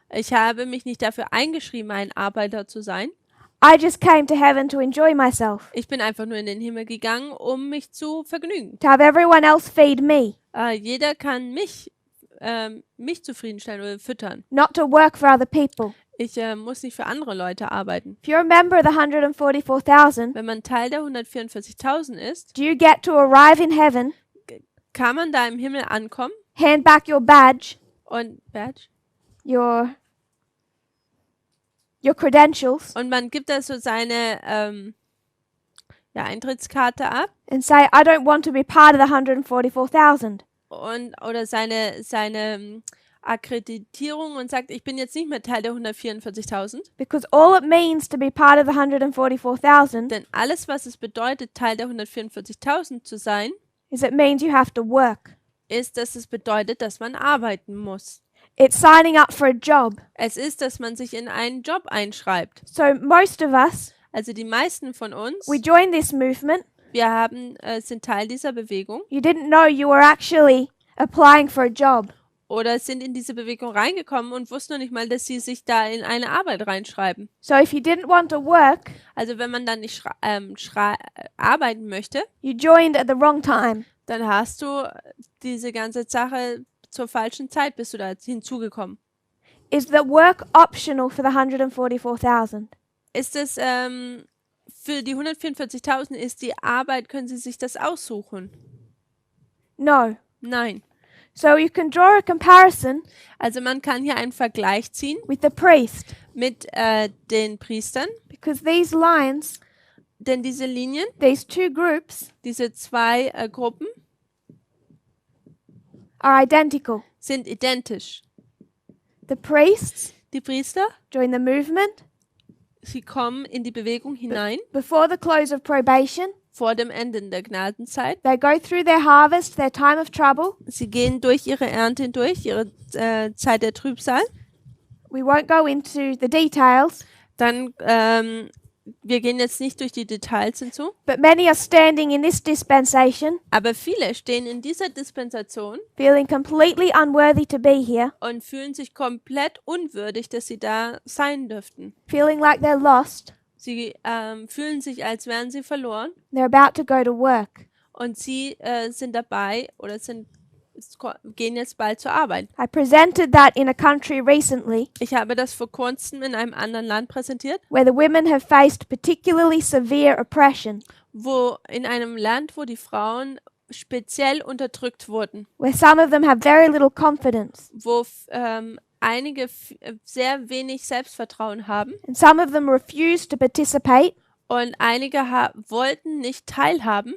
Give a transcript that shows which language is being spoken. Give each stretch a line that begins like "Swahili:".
German: ich habe mich nicht dafür eingeschrieben, ein Arbeiter zu sein.
English: I just came to heaven to enjoy myself,
German: Ich bin einfach nur in den Himmel gegangen, um mich zu vergnügen.
English: to have everyone else feed me,
German: Jeder kann mich zufriedenstellen oder füttern.
English: not to work for other people.
German: Ich muss nicht für andere Leute arbeiten.
English: If you're a member of the 144,000,
German: Wenn man Teil der 144.000 ist,
English: do you get to arrive in heaven,
German: kann man da im Himmel ankommen
English: hand back your badge, your credentials,
German: und man gibt da so seine Eintrittskarte ab
English: and say, I don't want to be part of the 144,000.
German: oder seine Akkreditierung und sagt, ich bin jetzt nicht mehr Teil der 144.000.
English: Because all it means to be part of the 144,000
German: Denn alles, was es bedeutet, Teil der 144.000 zu sein,
English: is it means you have to work.
German: ist, dass es bedeutet, dass man arbeiten muss.
English: It's signing up for a job.
German: Es ist, dass man sich in einen Job einschreibt.
English: So most of us,
German: Also die meisten von uns,
English: we joined this movement.
German: wir sind Teil dieser Bewegung
English: You didn't know you were actually applying for a job.
German: oder sind in diese Bewegung reingekommen und wussten noch nicht mal, dass sie sich da in eine Arbeit reinschreiben.
English: So if you didn't want to work,
German: Also wenn man dann nicht arbeiten möchte,
English: you joined at the wrong time.
German: dann hast du diese ganze Sache zur falschen Zeit bist du da hinzugekommen.
English: Is the work optional for the 144,000?
German: Ist es für die 144.000 ist die Arbeit, können Sie sich das aussuchen?
English: No.
German: Nein.
English: So you can draw a comparison
German: Also man kann hier einen Vergleich ziehen
English: with the priest,
German: mit den Priestern,
English: because these lines,
German: denn diese Linien,
English: these two groups,
German: diese zwei Gruppen
English: are identical.
German: sind identisch.
English: The priests
German: Die Priester,
English: join the movement
German: sie kommen in die Bewegung hinein
English: before the close of probation.
German: vor dem Ende der Gnadenzeit.
English: They go through their harvest, their time of trouble.
German: Sie gehen durch ihre Ernte hindurch, ihre Zeit der Trübsal.
English: We won't go into the details,
German: Dann, wir gehen jetzt nicht durch die Details hinzu,
English: but many are standing in this dispensation,
German: aber viele stehen in dieser Dispensation
English: feeling completely unworthy to be here,
German: und fühlen sich komplett unwürdig, dass sie da sein dürften.
English: feeling like they're lost.
German: Sie fühlen sich, als wären sie verloren
English: They're about to go to work.
German: und sie sind dabei oder gehen jetzt bald zur Arbeit.
English: I presented that in a country recently
German: Ich habe das vor kurzem in einem anderen Land präsentiert,
English: where the women have faced particularly severe oppression,
German: wo in einem Land, wo die Frauen speziell unterdrückt wurden,
English: where some of them have very little confidence,
German: wo einige sehr wenig Selbstvertrauen haben
English: and some of them refuse to participate,
German: und einige wollten nicht teilhaben